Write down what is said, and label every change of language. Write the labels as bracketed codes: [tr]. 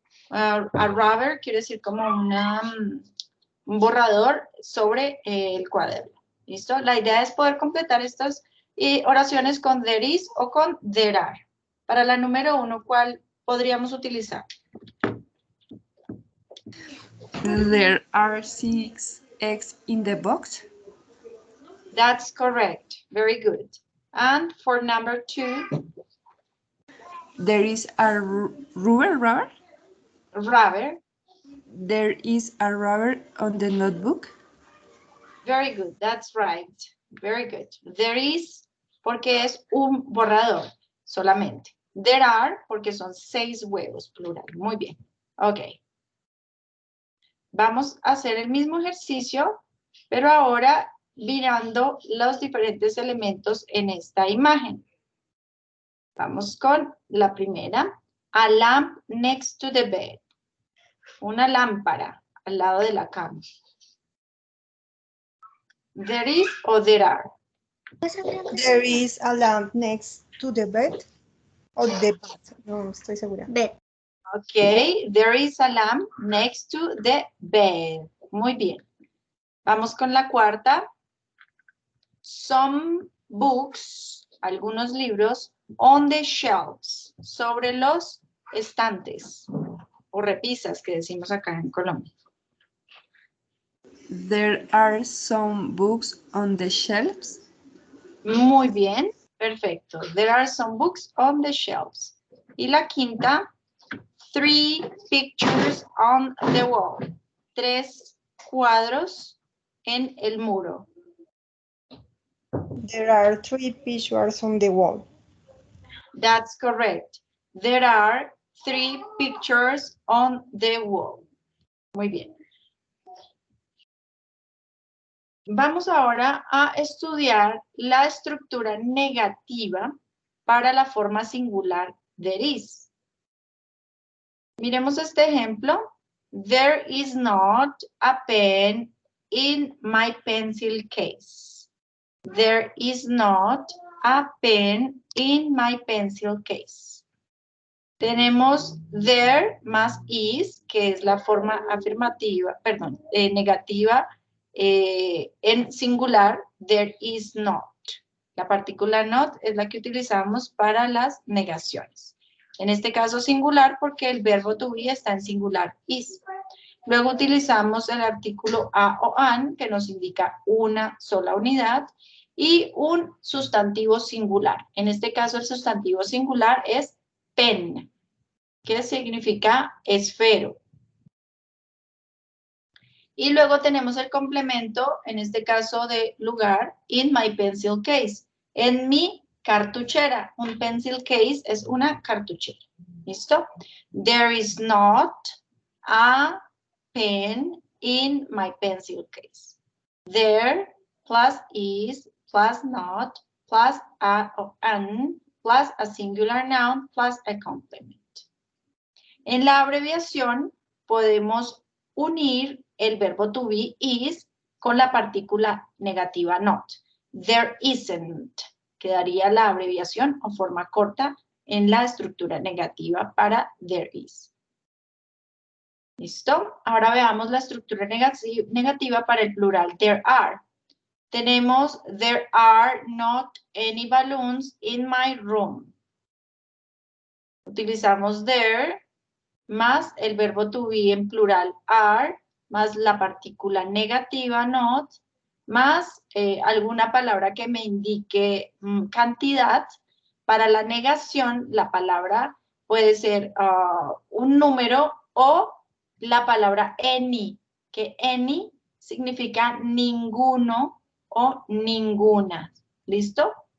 [en] A rubber [es] quiere decir como un borrador sobre el cuaderno. ¿Listo? La idea es poder completar estas oraciones con [en] there is [es] o con [en] there are. [es] Para la número 1, ¿cuál podríamos utilizar? [en] There are 6 eggs in the box. That's correct. Very good. And for number 2, There is a rubber. rubber. There is a rubber on the notebook. Very good. That's right. Very good. There is, [es] porque es un borrador solamente. [en] There are, [es] porque son 6 huevos, plural. Muy bien. Ok. Vamos a hacer el mismo ejercicio, pero ahora mirando los diferentes elementos en esta imagen. Vamos con la primera. [en] A lamp next to the bed. [es] Una lámpara al lado de la cama. [en] There is o there are. There is a lamp next to the bed. [es] O [en] the bed. [es] No estoy segura. [en] Bed. Ok, there is a lamp next to the bed. [es] Muy bien. Vamos con la cuarta. [en] Some books, [es] algunos libros, [en] on the shelves, [es] sobre los estantes o repisas que decimos acá en Colombia. [en] There are some books on the shelves. [es] Muy bien, perfecto. [en] There are some books on the shelves. [es] Y la quinta, [en] 3 pictures on the wall. [es] 3 cuadros en el muro. [en] There are 3 pictures on the wall. That's correct. There are 3 pictures on the wall. [es] Muy bien. Vamos ahora a estudiar la estructura negativa para la forma singular [en] there is. [es] Miremos este ejemplo. [en] There is not a pen in my pencil case. There is not a pen in my pencil case. [es] Tenemos there más is, que es la forma afirmativa, perdón, negativa en singular. [en] There is not. [es] La partícula not es la que utilizamos para las negaciones. En este caso singular porque el verbo to be está en singular is. Luego utilizamos el artículo a o an, que nos indica una sola unidad, y un sustantivo singular. En este caso el sustantivo singular es pen, que significa esfero. Y luego tenemos el complemento, en este caso de lugar, [en] in my pencil case, [es] en mi cartuchera. Un pencil case es una cartuchera. ¿Listo? [en] There is not a pen in my pencil case. There plus is plus not plus a or an plus a singular noun plus a complement. [es] En la abreviación podemos unir el verbo to be is con la partícula negativa not. [en] There isn't. [es] Quedaría la abreviación o forma corta en la estructura negativa para there is. ¿Listo? Ahora veamos la estructura negativa para el plural [en] there are. [es] Tenemos [en] there are not any balloons in my room. [es] Utilizamos there más el verbo to be en plural are, más la partícula negativa not, más alguna palabra que me indique cantidad. Para la negación, la palabra puede ser un número o la palabra any, que any significa ninguno o ninguna. ¿Listo?